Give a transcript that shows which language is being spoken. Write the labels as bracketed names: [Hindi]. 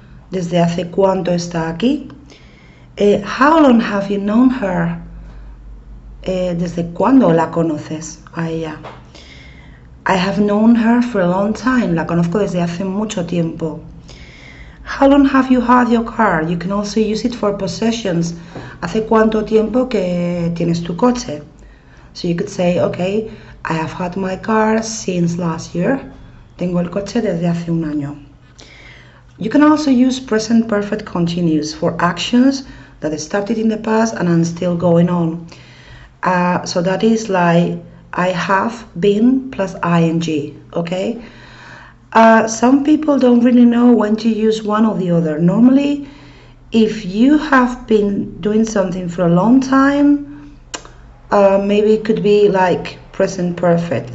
[Spanish] ¿Desde hace cuánto está aquí? [English] How long have you known her? [Spanish] ¿Desde cuándo la conoces a ella? [English] I have known her for a long time. [Spanish] La conozco desde hace mucho tiempo. [English] How long have you had your car? You can also use it for possessions. [Spanish] ¿Hace cuánto tiempo que tienes tu coche? [English] So you could say, okay, I have had my car since last year. [Spanish] Tengo el coche desde hace un año. [English] You can also use present perfect continuous for actions that started in the past and are still going on. So that is like I have been plus ing, okay? Some people don't really know when to use one or the other. Normally, if you have been doing something for a long time, maybe it could be like present perfect.